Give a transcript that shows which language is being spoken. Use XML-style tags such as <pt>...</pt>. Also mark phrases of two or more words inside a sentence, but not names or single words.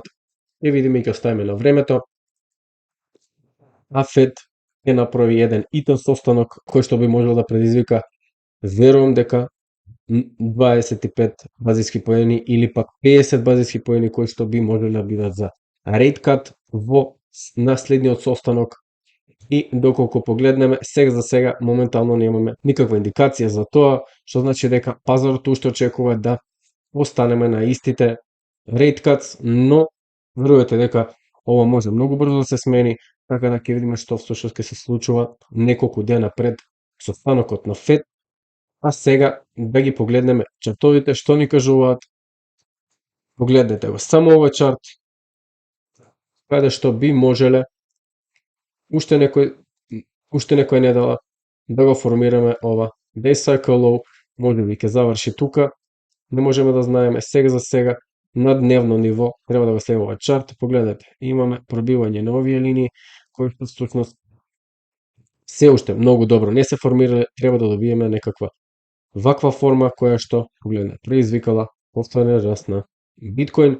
<mk>Ќе видиме и ќе оставиме на времето. А Фед ќе направи еден итен состанок кој што би можел да предизвика, верувам дека 25 базиски поени или пак 50 базиски поени кои што би можеле да бидат за</mk> <en>rate cut</en> <mk>во наследниот состанок. И доколку погледнеме, сега за сега моментално немаме никаква индикација за тоа, што значи дека пазарот уште очекува да останеме на истите</mk> <en>rate cuts,</en> <mk>но верувате дека ова може многу брзо да се смени, така да ќе видиме што всушност ќе се случува неколку дена пред состанокот на Фед. А сега да ги погледнеме чартовите што ни кажуваат. Погледнете го само овој чарт, каде што би можеле уште некој недела да го формираме ова</mk> <en>day cycle low,</en> <mk>можеби ќе заврши тука, не можеме да знаеме. Сега за сега на дневно ниво треба да го следиме овој чарт. Погледнете, имаме пробивање на овие линии кои што всушност се уште многу добро не се формирале, треба да добиеме некаква ваква форма која што, погледнете, предизвикала повторен раст на биткоин.</mk>